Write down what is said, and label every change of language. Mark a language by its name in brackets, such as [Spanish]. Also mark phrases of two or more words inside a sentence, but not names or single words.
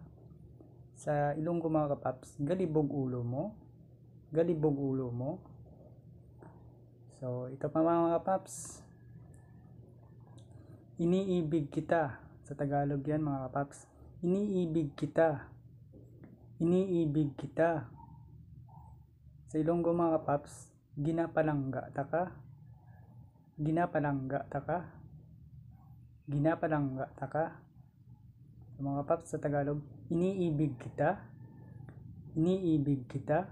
[Hiligaynon] Sa Ilonggo mga kapaps, galibog ulo mo? Galibog ulo mo? [Filipino] So, ito pa mga kapaps, iniibig kita. Sa Tagalog yan mga kapaps, iniibig kita. Iniibig kita. [Hiligaynon] Sa Ilonggo mga kapaps, ginapalangga ta ka? Ginapalangga ta ka? Ginapalangga ta ka? [Filipino] So, mga kapaps sa Tagalog, iniibig kita. Iniibig kita.